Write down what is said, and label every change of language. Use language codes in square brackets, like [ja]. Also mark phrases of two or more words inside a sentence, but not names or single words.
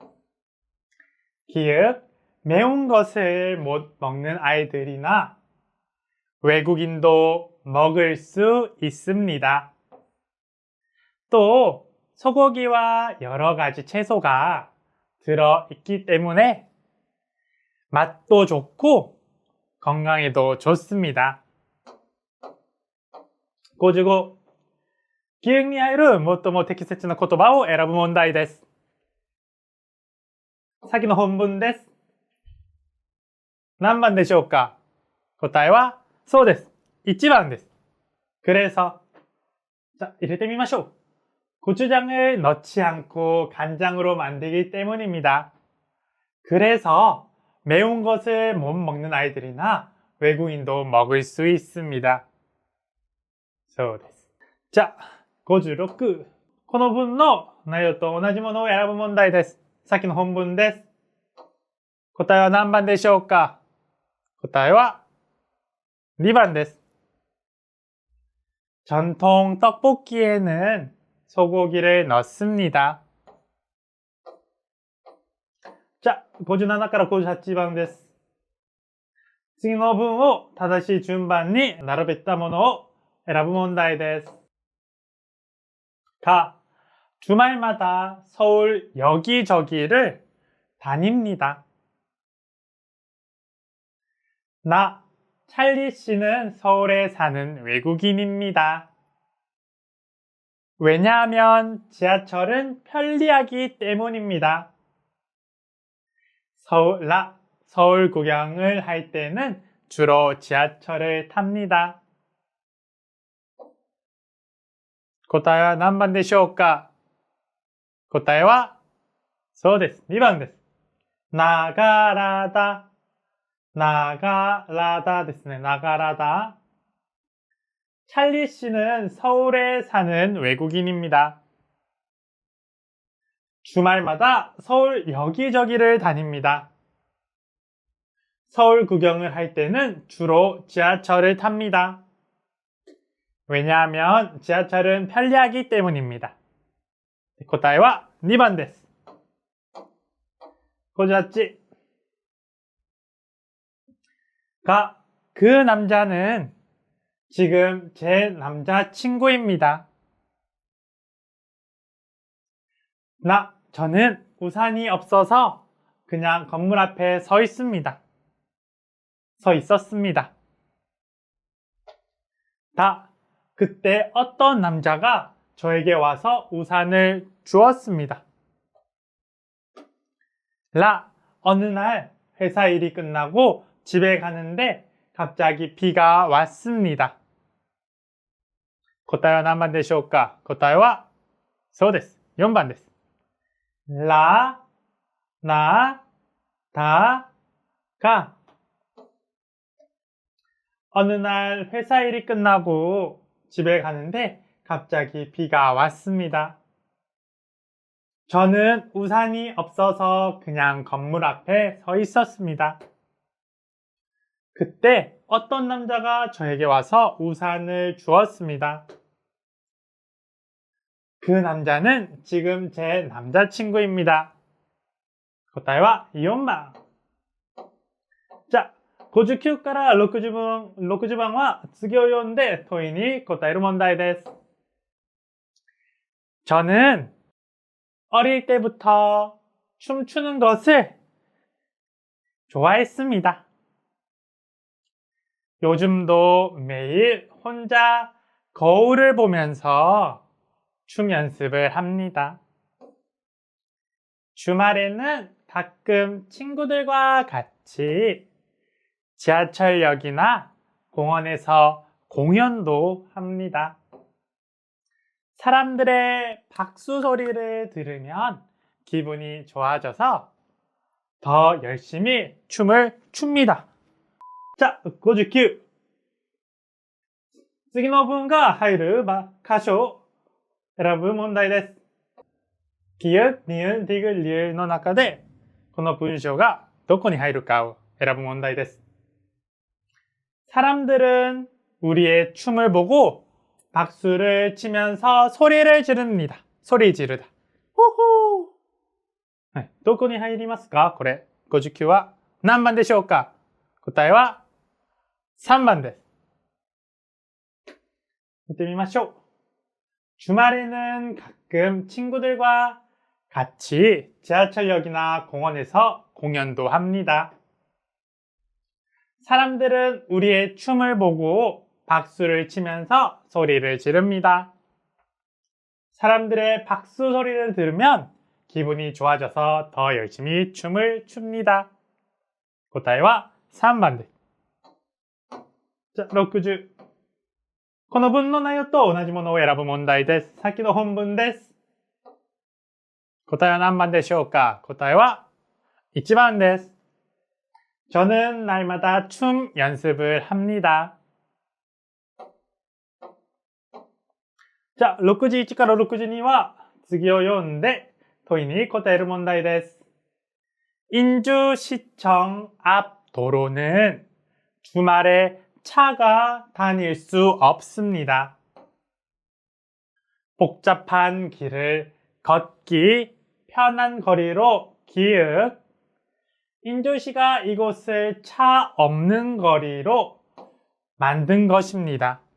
[ko] 기역, 매운 것을 못 먹는 아이들이나 외국인도 먹을 수 있습니다. 또 소고기와 여러 가지 채소가 들어있기 때문에 맛도 좋고 건강에도 좋습니다. 55. [ja] 記憶に入る最も適切な言葉を選ぶ問題です。さっきの本文です。何番でしょうか？答えはそうです。1번 です。 [ko] 그래서 자, [ja] 入れてみましょう。 [ko] 고추장을 넣지 않고 간장으로 만들기 때문입니다. 그래서 매운 것을 못 먹는 아이들이나 외국인도 먹을 수 있습니다. [ja] そうです。じゃあ56。この文の内容と同じものを選ぶ問題です。さっきの本文です。答えは何番でしょうか？答えは2번 です。 [ko] 전통 떡볶이에는 소고기를 넣습니다. [ja] 자, 57 から58番です。次の文を正しい順番に並べたものを選ぶ問題です。 [ko] 가, 주말마다 서울 여기저기를 다닙니다. 나, 찰리 씨는 서울에 사는 외국인입니다. 왜냐하면 지하철은 편리하기 때문입니다. 서울 구경을 할 때는 주로 지하철을 탑니다. [ja] 答えは何番でしょうか？答えはそうです。2번です。나가라다ですね。나가라다. [ko] 찰리 씨는 서울에 사는 외국인입니다. 주말마다 서울 여기저기를 다닙니다. 서울 구경을 할 때는 주로 지하철을 탑니다. 왜냐하면 지하철은 편리하기 때문입니다. [ja] 答えは2번です。58. [ko] 그 남자는 지금 제 남자친구입니다. 저는 우산이 없어서 그냥 건물 앞에 서 있었습니다. 그때 어떤 남자가 저에게 와서 우산을 주었습니다. 어느 날 회사 일이 끝나고 집에 가는데 갑자기 비가 왔습니다. [ja] 答えは何番でしょうか？答えはそうです。4번 です。 [ko] 가 어느 날 회사 일이 끝나고 집에 가는데 갑자기 비가 왔습니다. 저는 우산이 없어서 그냥 건물 앞에 서 있었습니다. 그때 어떤 남자가 저에게 와서 우산을 주었습니다. 그 남자는 지금 제 남자친구입니다. [ja] 答えは4番。じゃあ、59から60番は次を読んで問いに答える問題です。 [ko] 저는 어릴 때부터 춤추는 것을 좋아했습니다. 요즘도 매일 혼자 거울을 보면서 춤 연습을 합니다. 주말에는 가끔 친구들과 같이 지하철역이나 공원에서 공연도 합니다. 사람들의 박수 소리를 들으면 기분이 좋아져서 더 열심히 춤을 춥니다. 자, 59. [ja] 次の文が入る箇所を選ぶ問題です。 [ko] 기역、니은、디귿、리을 [ja] の中でこの文章がどこに入るかを選ぶ問題です。 [ko] 사람들은 우리의 춤을 보고 박수를 치면서 소리를 지릅니다. 소리 지르다. 호호! [ja] どこに入りますかこれ、59は何番でしょうか答えは3番です。見てみましょう。 [ko] 주말에는 가끔 친구들과 같이 지하철역이나 공원에서 공연도 합니다. 사람들은 우리의 춤을 보고 박수를 치면서 소리를 지릅니다. 사람들의 박수 소리를 들으면 기분이 좋아져서 더 열심히 춤을 춥니다. [ja] 答えは3番です。じゃあ、60。この文の内容と同じものを選ぶ問題です。さっきの本文です。答えは何番でしょうか答えは1番です。 [ko] 저는 날마다 춤 연습을 합니다. [ja] 자, 61 から62は次を読んで問いに答える問題です。 [ko] 인주시청 앞 도로는 주말에 차가 다닐 수 없습니다. 복잡한 길을 걷기 편한 거리로 기역. 인조시가 이곳을 차 없는 거리로 만든 것입니다.